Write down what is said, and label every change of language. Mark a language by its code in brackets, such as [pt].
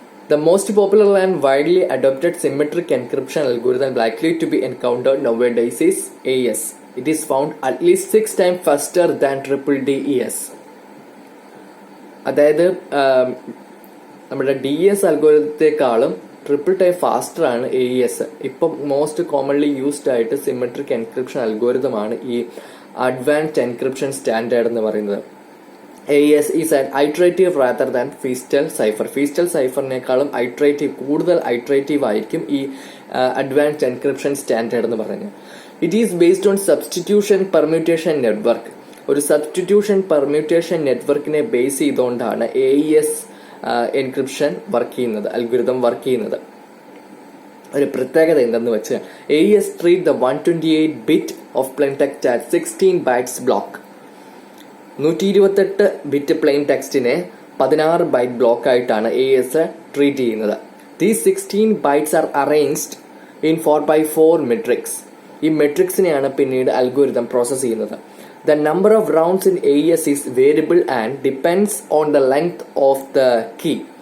[en] The most popular and widely adopted symmetric encryption algorithm likely to be encountered nowadays is AES. It is found at least 6 times faster than DDES. [ml] അതായത് നമ്മുടെ DES അൽഗോരിതത്തെക്കാളും triple time faster ആണ് AES. ഇപ്പം most commonly used ആയിട്ട് symmetric encryption അൽഗോരിതമാണ് ഈ advanced encryption standard എന്ന് പറയുന്നത്. [en] AES is an iterative rather than feastal cipher. [ml] Feastal cipherനേക്കാളും കൂടുതൽ iterative ആയിരിക്കും ഈ അഡ്വാൻസ്ഡ് എൻക്രിപ്ഷൻ സ്റ്റാൻഡേർഡ് എന്ന് പറയുന്നത്. [en] It is based on substitution permutation network. [ml] ഒരു സബ്സ്റ്റിറ്റ്യൂഷൻ പെർമ്യൂട്ടേഷൻ നെറ്റ്വർക്കിനെ ബേസ് ചെയ്തുകൊണ്ടാണ് AES എൻക്രിപ്ഷൻ വർക്ക് ചെയ്യുന്നത്, അൽഗോരിതം വർക്ക് ചെയ്യുന്നത്. ഒരു പ്രത്യേകത എന്തെന്ന് വെച്ചാൽ [en] AES treat the 128 bit of plain text as 16 bytes block. [ml] 128 bit plain ടെക്സ്റ്റിനെ 16 byte block ആയിട്ടാണ് AES ട്രീറ്റ് ചെയ്യുന്നത്. [en] These 16 bytes are arranged in 4x4 matrix. [ml] ഈ മെട്രിക്സിനെയാണ് പിന്നീട് അൽഗോരിതം പ്രോസസ് ചെയ്യുന്നത്. [en] The number of rounds in AES is variable and depends on the length of the key.